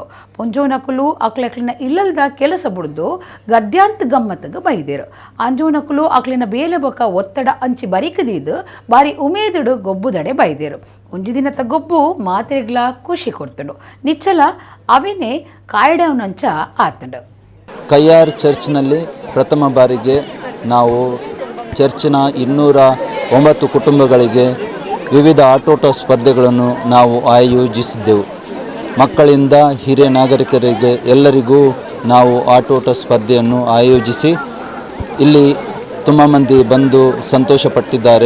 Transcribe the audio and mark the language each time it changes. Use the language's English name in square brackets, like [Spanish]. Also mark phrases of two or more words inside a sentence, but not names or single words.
[Tulu] ಪೊಂಜೋನಕುಲು ಅಕ್ಲೆಕ್ಲಿನ ಇಲ್ಲಲ್ದ ಕೆಲಸ ಬುಡ್ದು ಗದ್ಯಾಂತ ಗಮ್ಮತ್ತಗ ಬೈದೇರು. ಅಂಜೋನಕುಲು ಅಕ್ಲಿನ ಬೇಲೆ ಬೊಕ ಒತ್ತಡ ಅಂಚಿ ಬರಿಕದಿದ್ದು ಬಾರಿ ಉಮೇದುಡು ಗೊಬ್ಬುದಡೆ ಬೈದೇರು. ಒಂಜಿ ದಿನದ ಗೊಬ್ಬು ಮಾತ್ರೆಗ್ಲ ಖುಷಿ ಕೊಡ್ತಂಡು. ನಿಚ್ಚಲ ಅವೇನೇ ಕಾಯ್ಡವನಂಚ ಆತಂಡು. [Kannada] ಕಯ್ಯಾರ್ ಚರ್ಚ್ನಲ್ಲಿ ಪ್ರಥಮ ಬಾರಿಗೆ ನಾವು ಚರ್ಚಿನ 209 ಕುಟುಂಬಗಳಿಗೆ ವಿವಿಧ ಆಟೋಟ ಸ್ಪರ್ಧೆಗಳನ್ನು ನಾವು ಆಯೋಜಿಸಿದ್ದೆವು. ಮಕ್ಕಳಿಂದ ಹಿರಿಯ ನಾಗರಿಕರಿಗೆ ಎಲ್ಲರಿಗೂ ನಾವು ಆಟೋಟ ಸ್ಪರ್ಧೆಯನ್ನು ಆಯೋಜಿಸಿ ಇಲ್ಲಿ ತುಂಬ ಮಂದಿ ಬಂದು ಸಂತೋಷಪಟ್ಟಿದ್ದಾರೆ.